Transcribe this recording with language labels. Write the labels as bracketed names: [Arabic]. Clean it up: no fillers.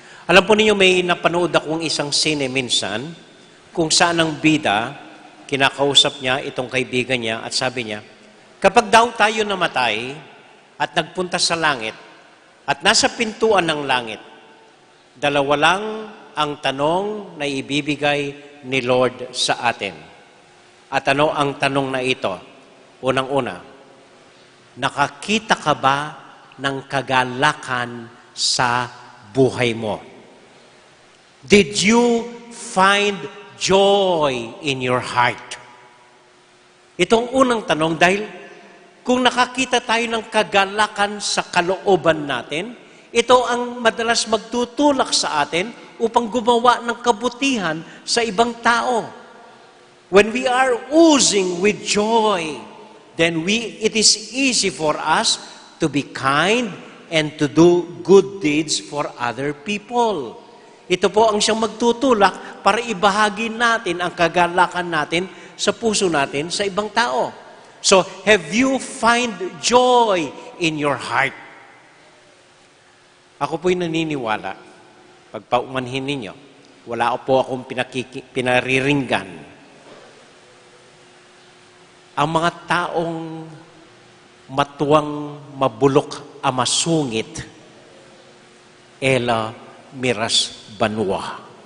[Filipino] Alam po ninyo, may napanood akong isang sine minsan kung saan ang bida, kinakausap niya itong kaibigan niya at sabi niya, kapag daw tayo namatay at nagpunta sa langit at nasa pintuan ng langit, dalawa lang ang tanong na ibibigay ni Lord sa atin. At ano ang tanong na ito? Unang-una, nakakita ka ba ng kagalakan sa buhay mo? [English] Did you find joy in your heart? [Filipino] Itong unang tanong dahil kung nakakita tayo ng kagalakan sa kalooban natin, Ito ang madalas magtutulak sa atin upang gumawa ng kabutihan sa ibang tao. [English] When we are oozing with joy, then it is easy for us to be kind and to do good deeds for other people. [Filipino] Ito po ang siyang magtutulak para ibahagi natin ang kagalakan natin sa puso natin sa ibang tao. [English] So, have you find joy in your heart? [Filipino] Ako po'y naniniwala, pagpaumanhin ninyo, wala po akong pinariringgan. Ang mga taong matuwang mabulok amasungit, ela miras banwa.